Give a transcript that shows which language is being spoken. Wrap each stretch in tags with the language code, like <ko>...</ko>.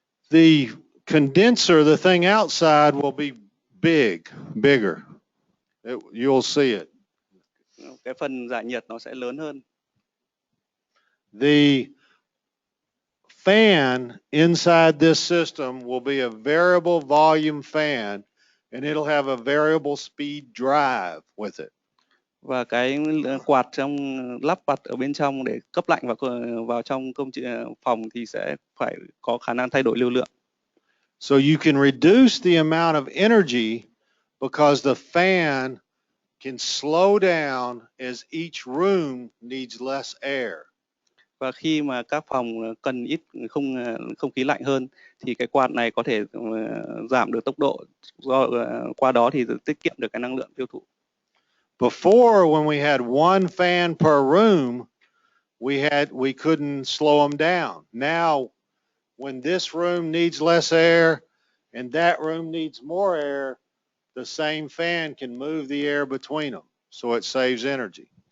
<en>The condenser, the thing outside, will be bigger. You'll see it.</en> <vi>Cái phần giải nhiệt nó sẽ lớn hơn.</vi> <en>The fan inside this system will be a variable volume fan, and it'll have a variable speed drive with it.</en> <vi>Và cái quạt lắp đặt ở bên trong để cấp lạnh vào trong phòng thì sẽ phải có khả năng thay đổi lưu lượng.</vi> <en>So you can reduce the amount of energy because the fan can slow down as each room needs less air.</en> <vi>Và khi mà các phòng cần ít không khí lạnh hơn thì cái quạt này có thể giảm được tốc độ, qua đó thì tiết kiệm được cái năng lượng tiêu thụ.</vi> <en>Before, when we had one fan per room, we couldn't slow them down. Now, when this room needs less air and that room needs more air, the same fan can move the air between them, so it saves energy.</en>